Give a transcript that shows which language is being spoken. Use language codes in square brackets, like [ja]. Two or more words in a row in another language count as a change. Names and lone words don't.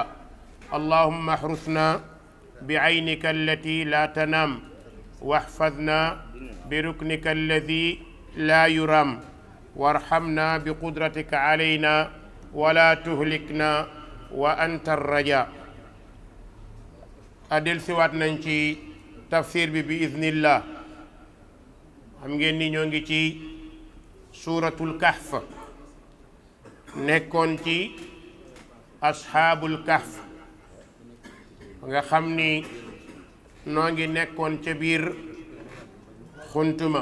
[ar] اللهم احرسنا بعينك التي لا تنام، واحفظنا بركنك الذي لا يرام، وارحمنا بقدرتك علينا ولا تهلكنا وأنت الرجاء. [wo] adil siwaat nañ ci tafsir bi iznillah. xam ngeen ni ñoo ngi ci suuratul kahf, nekkoon ci [ar] أصحاب الكهف [wo] nga xam ni noo ngi nekkoon ca biir xuntuma.